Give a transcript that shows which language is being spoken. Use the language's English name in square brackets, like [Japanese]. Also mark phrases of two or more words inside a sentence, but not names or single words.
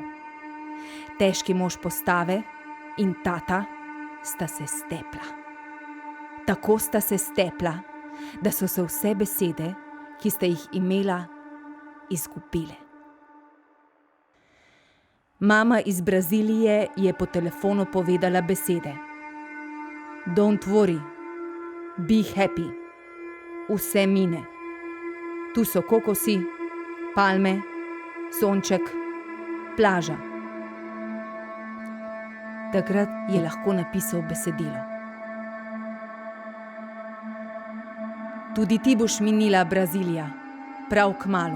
[Slovenian] Težki mož postave in tata sta se stepla. Tako sta se stepla, da so se vse besede, ki sta jih imela, izgubile. Mama iz Brazilije je po telefonu povedala besede. [English] Don't worry, be happy, [Slovenian] vse mine. Tu so kokosi, palme, sonček, plaža. Takrat je lahko napisal besedilo. Tudi ti boš minila, Brazilija, prav kmalu.